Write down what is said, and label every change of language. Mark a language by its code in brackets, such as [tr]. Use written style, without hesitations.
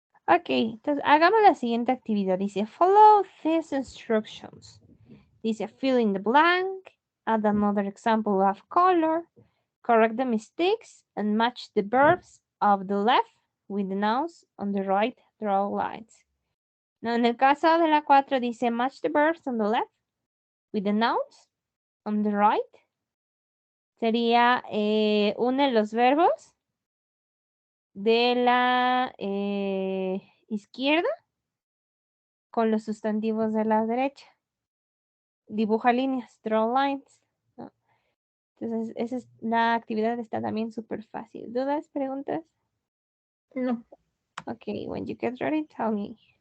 [es] Ok, entonces hagamos la siguiente actividad. Dice, [en] follow these instructions. Dice, fill in the blank, add another example of color, correct the mistakes, and match the verbs of the left with the nouns on the right, draw lines. [es] No, en el caso de la 4 dice, [en] match the verbs on the left with the nouns on the right. [es] Sería, une los verbos de la izquierda con los sustantivos de la derecha. Dibuja líneas, [en] draw lines. [es] ¿No? Entonces, esa es, la actividad está también súper fácil. ¿Dudas, preguntas? No. [en] Okay, when you get ready, tell me.